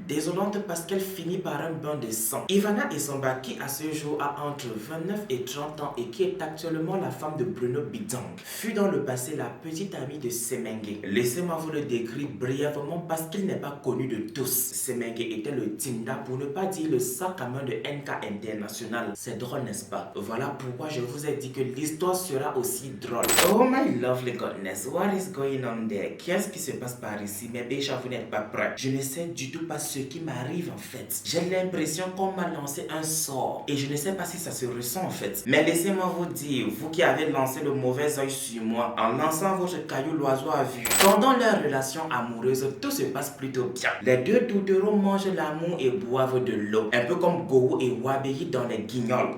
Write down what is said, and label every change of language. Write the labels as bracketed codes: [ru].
[fr] Désolante parce qu'elle finit par un bain de sang. Ivana Essomba qui à ce jour a entre 29 et 30 ans et qui est actuellement la femme de Bruno Bidang fut dans le passé la petite amie de Semengue. Laissez-moi vous le décrire brièvement parce qu'il n'est pas connu de tous. Semengue était le Tinda pour ne pas dire le sac à main de NK International. C'est drôle n'est-ce pas? Voilà pourquoi je vous ai dit que l'histoire sera aussi drôle. [en] Oh my lovely goodness, what is going on there? [fr] Qu'est-ce qui se passe par ici? Mais déjà vous n'êtes pas prêts. Je ne sais du tout pas ce qui m'arrive en fait. J'ai l'impression qu'on m'a lancé un sort et je ne sais pas si ça se ressent en fait. Mais laissez-moi vous dire, vous qui avez lancé le mauvais œil sur moi en lançant votre caillou, l'oiseau a vu. Pendant leur relation amoureuse, tout se passe plutôt bien. Les deux tourtereaux mangent l'amour et boivent de l'eau, un peu comme Gogo et Wabéhi dans les Guignols.